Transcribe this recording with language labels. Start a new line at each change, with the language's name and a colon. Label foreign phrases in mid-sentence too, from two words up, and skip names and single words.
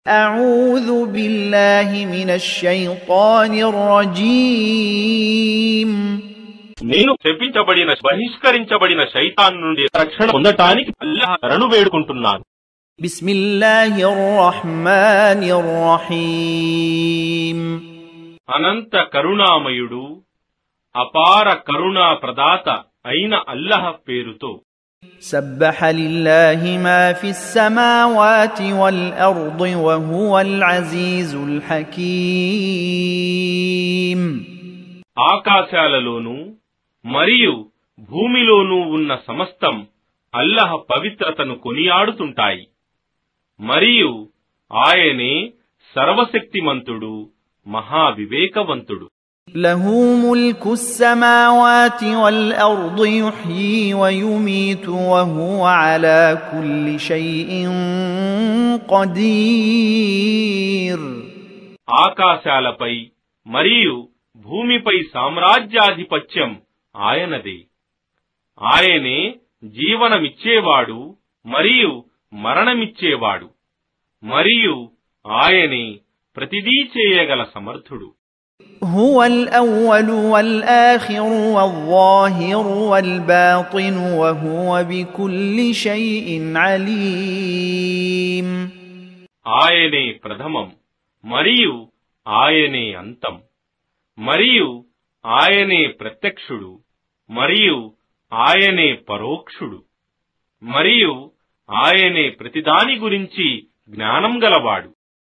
Arabic: أعوذ بالله من الشيطان الرجيم
Telugu: నేను శపించబడిన బహిష్కరించబడిన శైతాన్ నుండి రక్షణ పొందటానికి అల్లాహ్ శరణు వేడుకుంటున్నాను.
Arabic: بسم الله الرحمن الرحيم
Telugu: అనంత కరుణామయుడు అపార కరుణా ప్రదాత అయిన అల్లాహ్ పేరుతో.
Arabic: سبح لله ما في السماوات والأرض وهو العزيز الحكيم
Telugu: ఆకాశాలలోనూ మరియు భూమిలోనూ ఉన్న సమస్తం అల్లాహ్ పవిత్రతను కొనియాడుతుంటాయి. మరియు ఆయనే సర్వశక్తిమంతుడు, మహావివేకవంతుడు.
Arabic: له ملك السماوات والأرض يحيي ويميت وهو على كل شيء قدير
Telugu: ఆకాశాలపై మరియు భూమిపై సామ్రాజ్యాధిపత్యం ఆయనదే. ఆయనే జీవనమిచ్చేవాడు మరియు మరణమిచ్చేవాడు, మరియు ఆయనే ప్రతిదీ చేయగల సమర్థుడు.
Arabic: هو الأول والآخر والظاهر والباطن وهو بكل شيء عليم
Telugu: ఆయనే ప్రథమం మరియు ఆయనే అంతం, మరియు ఆయనే ప్రత్యక్షుడు మరియు ఆయనే పరోక్షుడు, మరియు ఆయనే ప్రతిదాని గురించి జ్ఞానం గలవాడు.